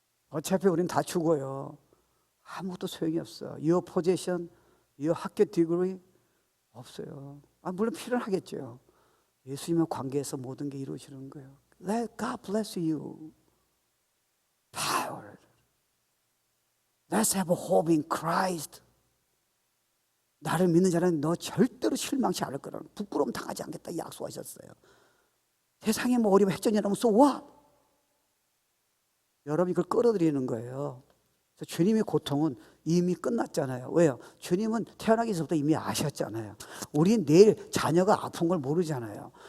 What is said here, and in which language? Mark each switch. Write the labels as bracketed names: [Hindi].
[Korean] 어차피 우리는 다 죽어요. 아무것도 소용이 없어. [English] Your possession, your 학교 degree [Korean] 없어요. 물론 필요하겠죠. 예수님과 관계에서 모든 게 이루어지는 거예요. [English] Let God bless you. Power. Let's have a hope in Christ. [Korean] 나를 믿는 자는 너 절대로 실망치 않을 거라는, 부끄러움 당하지 않겠다 약속하셨어요. 세상에 어려운 핵전이라면 [English] so what? [Korean] 여러분이 그걸 끌어들이는 거예요. 그래서 주님의 고통은 이미 끝났잖아요. 왜요? 주님은 태어나기 전부터 이미 아셨잖아요. 우리는 내일 자녀가 아픈 걸 모르잖아요.